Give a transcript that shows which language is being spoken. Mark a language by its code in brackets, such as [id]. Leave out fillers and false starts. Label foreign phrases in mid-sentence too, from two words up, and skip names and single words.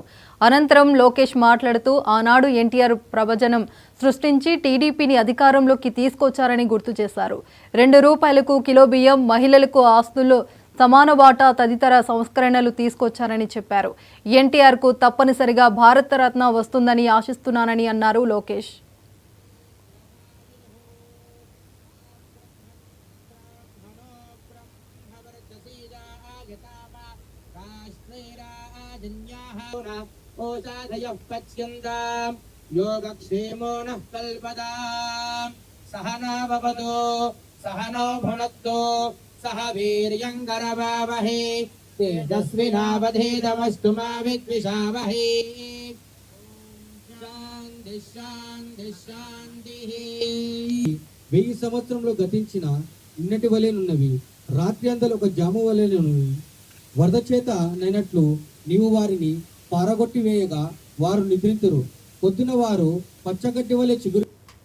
[te] అనంతరం లోకేష్ మాట్లాడుతూ ఆనాడు ఎన్టీఆర్ ప్రభజనం సృష్టించి టీడీపీని అధికారంలోకి తీసుకొచ్చారని గుర్తు చేశారు. ₹2కు కిలో బియ్యం, మహిళలకు ఆస్తులు సమాన వాటా తదితర సంస్కరణలు తీసుకొచ్చారని చెప్పారు. ఎన్టీఆర్కు తప్పనిసరిగా భారతరత్న వస్తుందని ఆశిస్తున్నానని అన్నారు లోకేష్. [sa] योगक्षेमो नः कल्पदाम् सहना भवतु सहनो भुनक्तु सह वीर्यङ्करवावहै तेजस्विनावधीतमस्तु मा विद्विषावहै। शान्ति शान्ति शान्तिः। [te] 1000 సంవత్సరంలో గతించిన నిన్నటి వలెనున్నవి, రాత్రి అంతలో ఒక జాము వలెనున్నవి. వరద చేత నైనట్లు నీవు వారిని పారగొట్టి వేయగా వారు నిద్రింతురు. పొద్దున వారు పచ్చగడ్డి వలె చిగురు